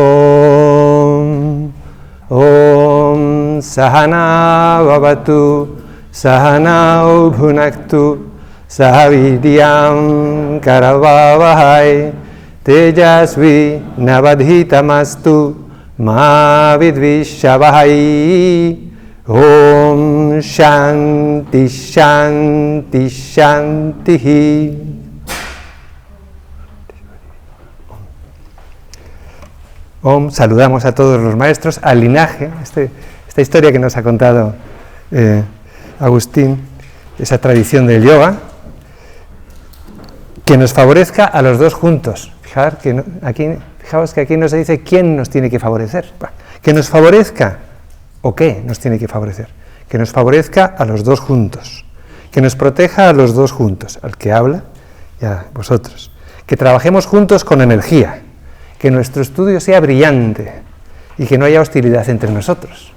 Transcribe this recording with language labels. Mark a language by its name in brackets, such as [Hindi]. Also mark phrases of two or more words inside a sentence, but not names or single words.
[Sanskrit] Om Om Sahana Vavatu Sahanau Bhunaktu Sahavidyam Karavavahai Tejasvi Navadhitamastu Ma Vidvishavahai Om Shanti Shanti Shanti. Om, [Spanish] saludamos a todos los maestros, al linaje, esta historia que nos ha contado Agustín, esa tradición del yoga, que nos favorezca a los dos juntos. Fijaos que aquí no se dice quién nos tiene que favorecer, que nos favorezca o qué nos tiene que favorecer, que nos favorezca a los dos juntos, que nos proteja a los dos juntos, al que habla y a vosotros, que trabajemos juntos con energía, que nuestro estudio sea brillante y que no haya hostilidad entre nosotros.